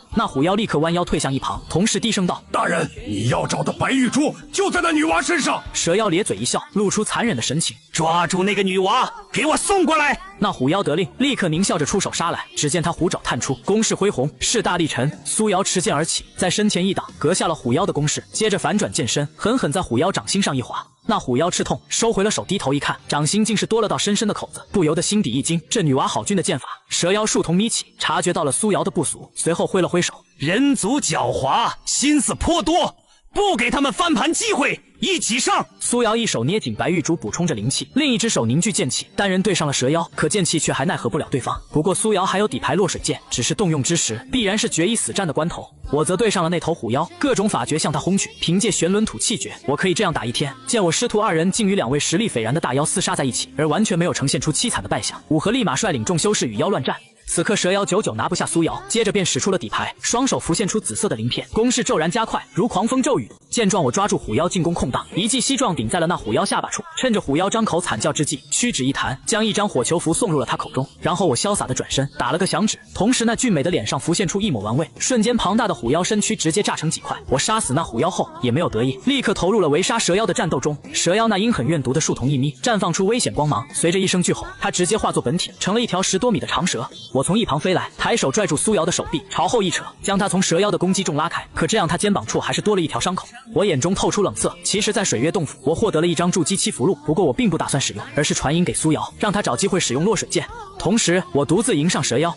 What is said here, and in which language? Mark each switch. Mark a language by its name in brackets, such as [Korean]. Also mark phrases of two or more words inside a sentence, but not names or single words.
[Chinese] 那虎妖立刻彎腰退向一旁，同時低聲道： 大人，你要找的白玉珠就在那女娃身上。蛇妖咧嘴一笑，露出殘忍的神情，抓住那個女娃，給我送過來。那虎妖得令，立刻獰笑着出手殺來。只見他虎爪探出，攻勢恢宏，勢大力沉。蘇瑤持劍而起，在身前一擋，隔下了虎妖的攻勢，接着反轉劍身，狠狠在虎妖掌心上一劃。那虎妖吃痛，收回了手，低頭一看，掌心竟是多了道深深的口子，不由得心底一驚。這女娃好俊的劍法！蛇妖樹瞳眯起，察覺到了蘇瑤的不俗，隨後揮了揮手： 人族狡猾，心思頗多，不給他們翻盤機會，一起上！蘇瑤一手捏緊白玉珠補充着靈氣，另一隻手凝聚劍氣，單人對上了蛇妖，可劍氣卻還奈何不了對方。不過蘇瑤還有底牌落水劍，只是動用之時，必然是決一死戰的關頭。我則對上了那頭虎妖，各種法訣向他轟去，憑借玄輪吐氣訣，我可以這樣打一天。見我師徒二人竟與兩位實力斐然的大妖廝殺在一起，而完全沒有呈現出淒慘的敗相。武和立馬率領眾修士與妖亂戰。此刻蛇妖久久拿不下蘇瑶，接着便使出了底牌，双手浮现出紫色的鳞片，攻势骤然加快，如狂风骤雨。见状，我抓住虎妖进攻空档，一记膝撞顶在了那虎妖下巴处，趁着虎妖张口惨叫之际，屈指一彈，将一张火球符送入了他口中，然后我潇洒的转身打了个响指，同时那俊美的脸上浮现出一抹玩味，瞬间庞大的虎妖身躯直接炸成几塊。我杀死那虎妖后也没有得意，立刻投入了围杀蛇妖的战斗中。蛇妖那阴狠怨毒的树瞳一眯，绽放出危險光芒，隨着一聲巨吼，它直接化作本體，成了一條 10多米的長蛇。我從一旁飛來，抬手拽住蘇瑤的手臂，朝後一扯，將她從蛇妖的攻擊中拉開。可這樣她肩膀處還是多了一條傷口。我眼中透出冷色。其實在水月洞府，我獲得了一張築基7符籙，不過我並不打算使用，而是傳音給蘇瑤，讓她找機會使用落水劍。同時我獨自迎上蛇妖。